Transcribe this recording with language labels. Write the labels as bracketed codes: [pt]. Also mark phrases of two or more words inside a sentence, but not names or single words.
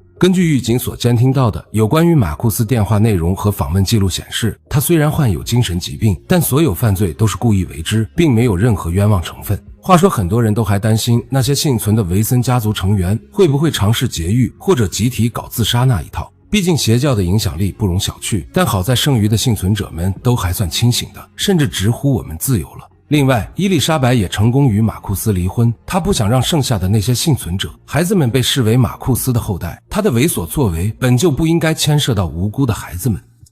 [zh] 根據獄警所監聽到的有關於馬庫斯電話內容和訪問記錄顯示，他雖然患有精神疾病，但所有犯罪都是故意為之，並沒有任何冤枉成分。話說，很多人都還擔心那些幸存的維森家族成員會不會嘗試劫獄或者集體搞自殺那一套。畢竟邪教的影響力不容小覷，但好在剩餘的幸存者們都還算清醒的，甚至直呼我們自由了。另外，伊麗莎白也成功與馬庫斯離婚，她不想讓剩下的那些幸存者孩子們被視為馬庫斯的後代，她的猥瑣作為本就不應該牽涉到無辜的孩子們。